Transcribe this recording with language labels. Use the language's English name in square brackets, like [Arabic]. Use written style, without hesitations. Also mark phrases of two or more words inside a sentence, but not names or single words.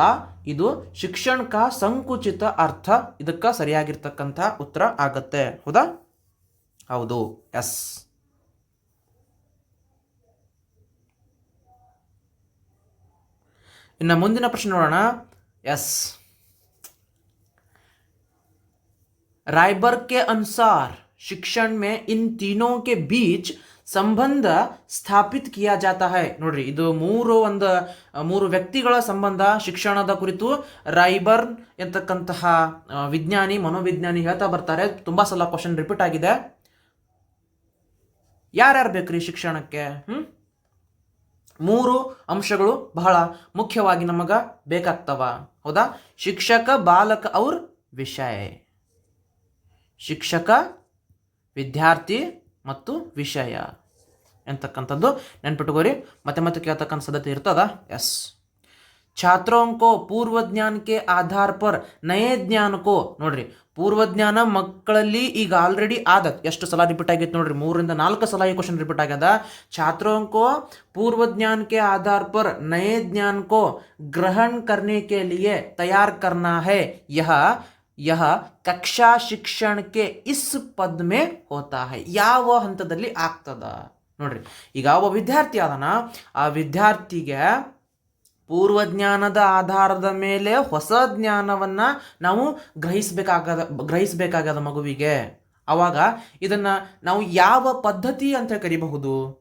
[Kannada] ಇದು [Hindi] शिक्षण का संकुचित अर्थ. [Kannada] ಇದಕ್ಕೆ ಸರಿಯಾಗಿರ್ತಕ್ಕಂಥ ಉತ್ತರ ಆಗತ್ತೆ. ಹೌದಾ? ಹೌದು, ಎಸ್. ಇನ್ನು ಮುಂದಿನ ಪ್ರಶ್ನೆ ನೋಡೋಣ. ಎಸ್, [Hindi] रायबर्ग के अनुसार शिक्षण में इन तीनों के बीच संबंध स्थापित किया जाता है. [Kannada] ನೋಡ್ರಿ, ಇದು ಮೂರು ವ್ಯಕ್ತಿಗಳ ಸಂಬಂಧ ಶಿಕ್ಷಣದ ಕುರಿತು ರಾಯ್ಬರ್ಗ್ ಎಂತಕ್ಕಂತಹ ವಿಜ್ಞಾನಿ, ಮನೋವಿಜ್ಞಾನಿ ಹೇಳ್ತಾ ಬರ್ತಾರೆ. ತುಂಬಾ ಸಲ [English] question repeat [Kannada] ಆಗಿದೆ. ಯಾರ್ಯಾರು ಬೇಕ್ರಿ ಶಿಕ್ಷಣಕ್ಕೆ? ಮೂರು ಅಂಶಗಳು ಬಹಳ ಮುಖ್ಯವಾಗಿ ನಮಗ ಬೇಕಾಗ್ತವ. ಹೌದಾ? ಶಿಕ್ಷಕ, ಬಾಲಕ ಅವ್ರ ವಿಷಯ. ಶಿಕ್ಷಕ, ವಿದ್ಯಾರ್ಥಿ ಮತ್ತು ವಿಷಯ ಎಂತಕ್ಕಂಥದ್ದು ನೆನ್ಪಿಟ್ಕೋರಿ. ಮತ್ತೆ ಕೇಳ್ತಕ್ಕಂಥ ಸಾಧ್ಯತೆ ಇರ್ತದ. ಎಸ್, [Hindi] छात्रों को पूर्व ज्ञान के आधार पर नए ज्ञान को. [Kannada] ನೋಡ್ರಿ, ಪೂರ್ವಜ್ಞಾನ ಮಕ್ಕಳಲ್ಲಿ ಈಗ ಆಲ್ರೆಡಿ ಆದತ್. ಎಷ್ಟು ಸಲ ರಿಪೀಟ್ ಆಗೈತೆ ನೋಡ್ರಿ, 3 ರಿಂದ 4 ಸಲ ಈ [English] question repeat [Kannada] ಆಗ್ಯದ. [Hindi] छात्रों को पूर्व ज्ञान के आधार पर नए ज्ञान को ग्रहण करने के लिए तैयार करना है. यह कक्षा शिक्षण के इस पद में होता है. [Kannada] ಯಾವ ಹಂತದಲ್ಲಿ ಆಗ್ತದ ನೋಡ್ರಿ. ಈಗ ಒಬ್ಬ ವಿದ್ಯಾರ್ಥಿ ಆದನ, ಆ ವಿದ್ಯಾರ್ಥಿಗೆ ಪೂರ್ವಜ್ಞಾನದ ಆಧಾರದ ಮೇಲೆ ಹೊಸ ಜ್ಞಾನವನ್ನ ನಾವು ಗ್ರಹಿಸಬೇಕಾಗದ ಮಗುವಿಗೆ. ಅವಾಗ ಇದನ್ನ ನಾವು ಯಾವ ಪದ್ಧತಿ ಅಂತ ಕರಿಬಹುದು?